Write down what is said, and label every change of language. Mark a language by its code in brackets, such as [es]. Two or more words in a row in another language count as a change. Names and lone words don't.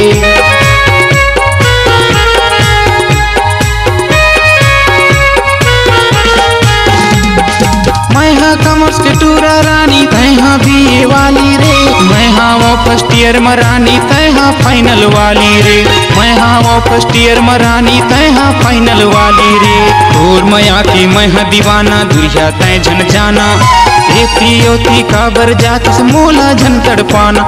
[hne] मैं हाँ कॉमर्स के टूरा रानी तैहा बीए वाली रे, मैं हाँ वो [en] first year [hne] मरानी तैहा फाइनल वाली रे, मैं हाँ वो [en] first year [hne] मरानी तैहा फाइनल वाली रे। और माया की मैं दीवाना दुरिया तय झन जाना, एती योती काबर जातिस मोला झन तड़पाना।